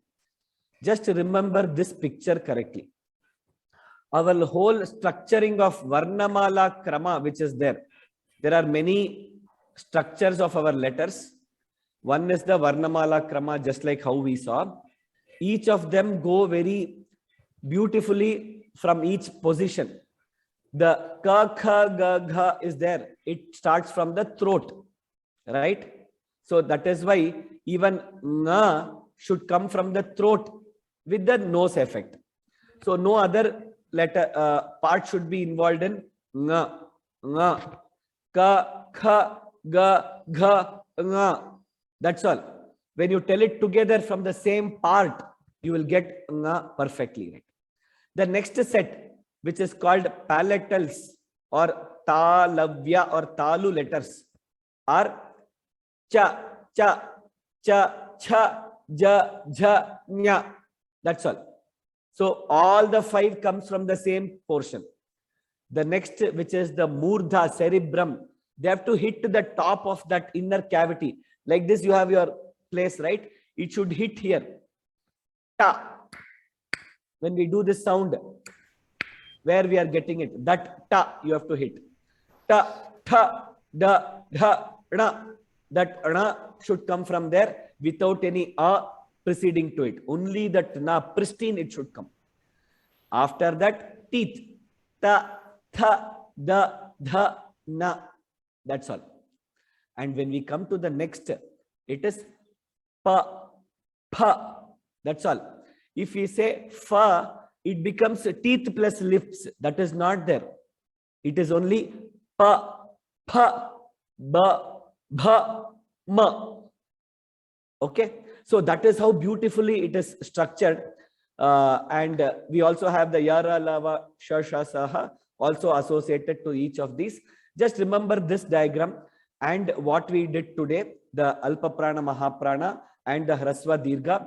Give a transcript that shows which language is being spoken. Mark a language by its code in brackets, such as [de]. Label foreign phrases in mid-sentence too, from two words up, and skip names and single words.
[en] Just remember this picture correctly. Our whole structuring of [sa] Varnamala Krama, [en] which is there. There are many structures of our letters. One is the [sa] Varnamala Krama, [en] just like how we saw. Each of them go very beautifully from each position. The ka, kha, ga, gha is there. It starts from the throat, right? So that is why even nga should come from the throat with the nose effect. So no other letter part should be involved in nga, nga, ka, kha, ga, gha, nga. That's all. When you tell it together from the same part, you will get nga perfectly right. The next set, which is called palatals or talavya or talu letters, are cha, cha, cha, cha, ja, jha, nya. That's all. So all the 5 comes from the same portion. The next, which is the murdha, cerebrum, they have to hit the top of that inner cavity. Like this, you have your place, right? It should hit here. Ta. When we do this sound, where we are getting it, that ta you have to hit. Ta, tha, da, dha, na. That na should come from there without any a preceding to it. Only that na, pristine, it should come. After that, teeth. Ta, tha, da, dha, na. That's all. And when we come to the next, it is pa, pha. That's all. If we say fa, it becomes teeth plus lips. That is not there. It is only pa, pha, ba, bha, ma. Okay. So that is how beautifully it is structured. And we also have the yara, lava, shasha, saha also associated to each of these. Just remember this diagram and what we did today, the [sa] Alpa Prana, Mahaprana [en] and the [sa] Hrasva Dirgha.